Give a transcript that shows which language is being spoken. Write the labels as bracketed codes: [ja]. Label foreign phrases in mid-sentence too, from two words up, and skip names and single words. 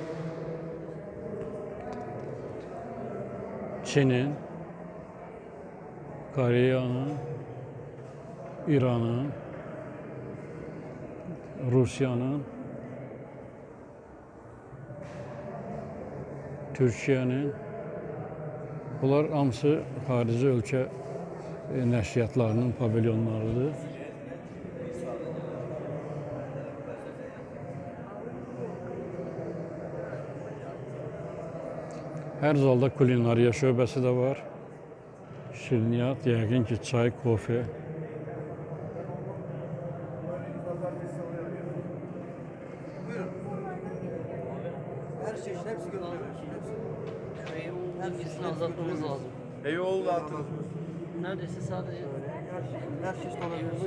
[az] Çinin, Koreyanın, İranın, Rusiyanın, Türkiyənin, bunlar hamısı xarici ölkə nəşriyyatlarının pavilyonlarıdır. Hər zalda kulinariya şöbəsi də var. Şirniyyat, yəqin ki, çay, kofe. [tr] Hepsini azaltmamız lazım. Eyvallah atın. Neredeyse sadece her şey olabilir.